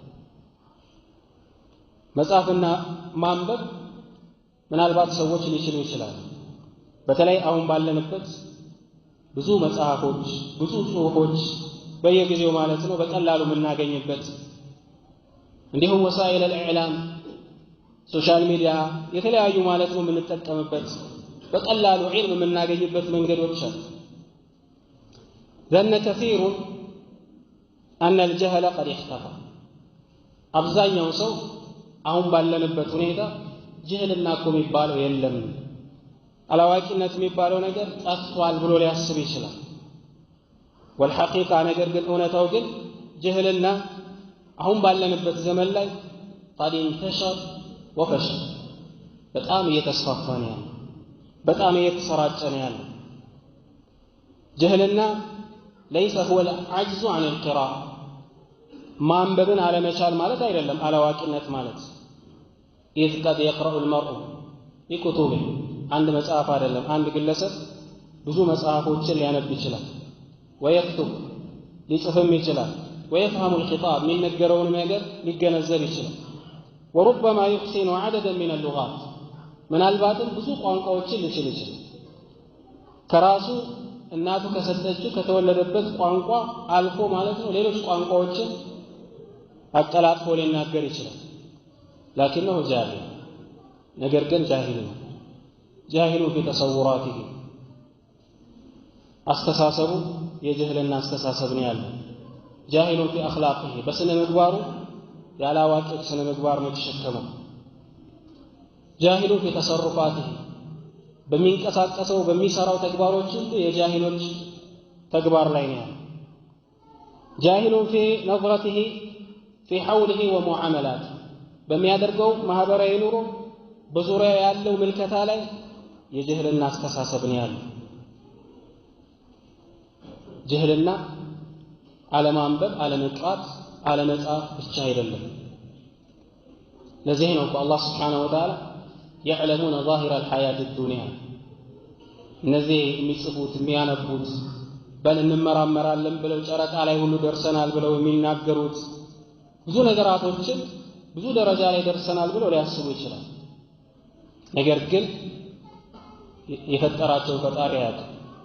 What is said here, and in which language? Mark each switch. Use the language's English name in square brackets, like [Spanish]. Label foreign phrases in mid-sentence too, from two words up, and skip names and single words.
[Amharic] መጻፍና ማንበብ ምናልባት ሰዎች ሊችሉ ይችላሉ። በተለይ አሁን ባለንበት ብዙ መጽሐፎች ብዙ ጽሁፎች በየጊዜው ማለት ነው በቀላሉ የምናገኝበት እንዲሁም [Arabic] وسائل الإعلام [English] social media [Amharic] የተለያዩ ማለት ነው የምንጠቀምበት በቀላሉ ዒልም የምናገኝበት መንገዶች አሉ። [Arabic] ظن كثير أن الجهل قد اختفى [Amharic] አብዛኛው ሰው አሁን ባለንበት ሁኔታ ጅህልና እኮ የሚባለው የለም አላዋቂነት የሚባለው ነገር ጠፍቷል ብሎ ሊያስብ ይችላል። ወልሐቂቃ ነገር ግን እውነታው ግን ጅህልና አሁን ባለንበት ዘመን ላይ [Arabic] قد انتشر وفشل [Amharic] በጣም እየተስፋፋ ነው ያለው፣ በጣም እየተሰራጨ ነው ያለው። ጅህልና [Arabic] ليس هو العجز عن القراءة [Amharic] ማንበብን አለመቻል ማለት አይደለም አላዋቂነት ማለት። [Arabic] إذ قد يقرأ المرء [Amharic] بكتبه አንድ መጽሐፍ አይደለም አንድ ግለሰብ ብዙ መጽሐፎችን ሊያነብ ይችላል። ويكتب ሊጽፍም ይችላል። [Arabic] ويفهم الخطاب [Amharic] የሚነገረውን ነገር ሊገነዘብ ይችላል። [Arabic] وربما يحسن عددا من اللغات [Amharic] ምናልባትም ብዙ ቋንቋዎችን ሊችል ይችላል። ከራሱ እናቱ ከሰጠችው ከተወለደበት ቋንቋ አልፎ ማለት ነው ሌሎች ቋንቋዎችን አቀላጥፎ ሊናገር ይችላል። [Arabic] لكنه جاهل [Amharic] ነገር ግን ጃሂል ነው። ጃሂሉ [Arabic] في تصوراته [Amharic] አስተሳሰቡ የጅህልና አስተሳሰብ ነው ያለው። ጃሂሉ [Arabic] في اخلاقه [Amharic] በስነ ምግባሩ ያላዋቂዎች ስነ ምግባር ነው የተሸከመው። ጃሂሉ [Arabic] في تصرفاته [Amharic] በሚንቀሳቀሰው በሚሰራው ተግባሮች ሁሉ የጃሂሎች ተግባር ላይ ነው ያለው። ጃሂሉ [Arabic] في نظرته في حوله ومعاملاته [Amharic] በሚያደርገው ማህበራዊ ኑሮ በዙሪያ ያለው ምልከታ ላይ የጅህልና አስተሳሰብ ነው ያለው። ጅህልና አለማንበብ አለመቅራት አለመጻፍ ብቻ አይደለም። ለዚህ ነው አላህ Subhanahu [Arabic] وتعالى يعلمون ظاهر الحياة الدنيا [Amharic] እነዚህ የሚጽፉት የሚያነቡት በል እንመራመራለን ብለው ጨረቃ ላይ ሁሉ ደርሰናል ብለው የሚናገሩት ብዙ ነገራቶችን ብዙ ደረጃ ላይ ደርሰናል ብለው ሊያስቡ ይችላል። ነገር ግን የፈጠራቸው ፈጣሪ ያውቃል።